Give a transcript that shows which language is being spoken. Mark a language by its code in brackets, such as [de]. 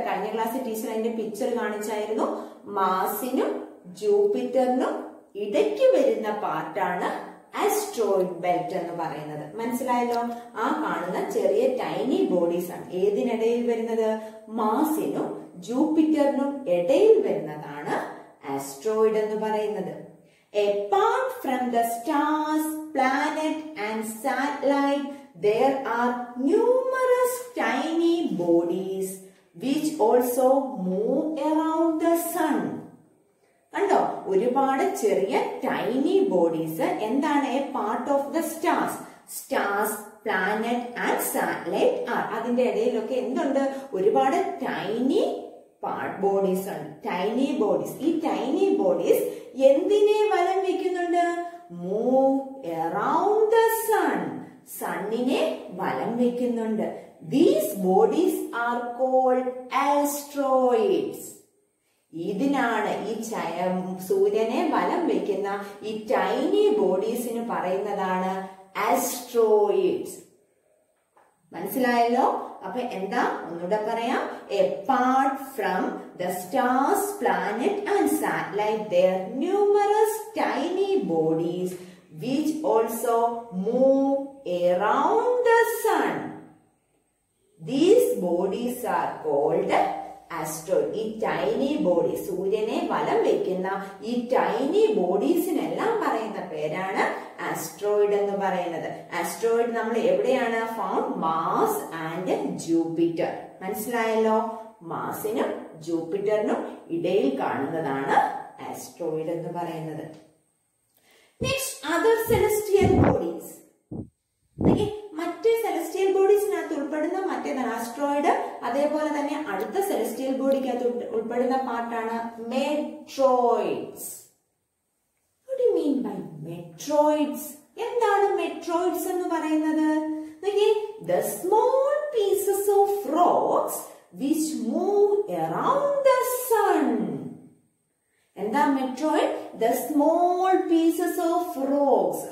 [ml] കഴിഞ്ഞ ക്ലാസ്സിൽ ടീച്ചർ അതിന്റെ പിക്ചർ കാണിച്ചായിരുന്നു. മാസിനും ജൂപ്പിറ്ററിനും ഇടയ്ക്ക് വരുന്ന പാർട്ടാണ് ആസ്ട്രോയിഡ് ബെൽറ്റ് എന്ന് പറയുന്നത്. മനസ്സിലായല്ലോ? ആ കാണുന്ന ചെറിയ ടൈനി ബോഡീസ് ആണ് ഏതിനിടയിൽ വരുന്നത്? മാസിനും ജൂപ്പിറ്ററിനും ഇടയിൽ വരുന്നതാണ് ആസ്ട്രോയിഡ് എന്ന് പറയുന്നത്. [en] Apart from the stars, planet and satellite, there are numerous tiny bodies which also move around the sun. [ml] കണ്ടോ? ഒരുപാട് ചെറിയ ടൈനി ബോഡീസ്. എന്താണ്? [en] A part of the stars. Stars, planet and satellite are. [ml] അതിന്റെ ഇടയിലൊക്കെ എന്തുണ്ട്? ഒരുപാട് ടൈനി ബോഡീസ് ഉണ്ട്. Tiny bodies. ഈ ടൈനി ബോഡീസ് എന്തിനെ വലം വെക്കുന്നുണ്ട്? [en] Move around the sun. [ml] സണ്ണിനെ വലം വെക്കുന്നുണ്ട്. [en] These bodies are called asteroids. [ml] ഇതിനാണ് ഈ സൂര്യനെ വലം വെക്കുന്ന ഈ ടൈനി ബോഡീസിന് പറയുന്നതാണ് ആസ്ട്രോയിഡ്സ്. മനസ്സിലായല്ലോ? അപ്പൊ എന്താ? ഒന്നുകൂടെ പറയാം. [en] Apart from the stars, planet and satellite, there are numerous tiny bodies which also move around the sun. These bodies are called asteroid. [ml] ഈ ടൈനി ബോഡി, സൂര്യനെ വലം വെക്കുന്ന ഈ ടൈനി ബോഡീസിനെല്ലാം പറയുന്ന പേരാണ് ആസ്ട്രോയിഡ് എന്ന് പറയുന്നത്. ആസ്ട്രോയിഡ് നമ്മൾ എവിടെയാണ് ഫൗണ്ട്? Mass and Jupiter. മനസ്സിലായല്ലോ? മാസിനും ജൂപ്പിറ്ററിനും ഇടയിൽ കാണുന്നതാണ് ആസ്ട്രോയിഡ് എന്ന് പറയുന്നത്. [en] Next, other celestial bodies. [ml] മറ്റ് സെലസ്റ്റിയൽ ബോഡീസിനകത്ത് ഉൾപ്പെടുന്ന മറ്റേതാണ് ആസ്ട്രോയിഡ്. അതേപോലെ തന്നെ അടുത്ത സെലസ്റ്റിയൽ ബോഡിക്കകത്ത് ഉൾപ്പെടുന്ന പാർട്ടാണ് meteoroids. [en] What do you mean by metroids? [ml] എന്താണ് മെട്രോയിഡ്സ് എന്ന് പറയുന്നത്? [en] The small pieces of rocks which move around the sun. [ml] എന്താ മെട്രോയിഡ്? [en] The small pieces of rocks.